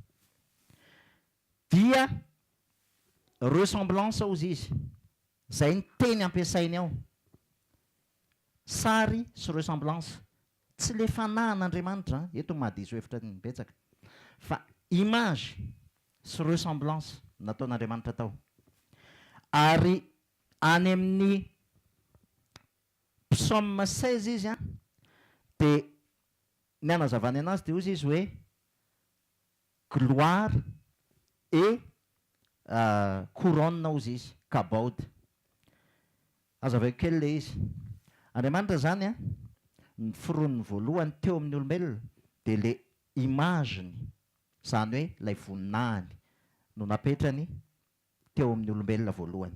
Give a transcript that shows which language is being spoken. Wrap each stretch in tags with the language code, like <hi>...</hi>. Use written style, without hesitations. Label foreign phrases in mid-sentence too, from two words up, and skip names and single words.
<mg>dia ressemblance ozy izy, zay ny teny ampiasainy ao, sary sy ressemblance, tsy le fanahyn'Andriamanitra eto mahadiso hevitra ny betsaka, fa image sy ressemblance nataon'Andriamanitra tao. Ary any amin'ny psaume 16 izy a dia ny anazavany anazy dia ozy izy hoe</mg> <fr>gloire et couronne</fr> <mg>ozy izy, kabod. Azavaiko kely le izy. Andriamanitra zany a ny fironiny voalohany teo amin'ny olombelona dia le imageny, zany hoe ilay voninahiny no napetrany teo amin'ny olombelona voalohany.</mg>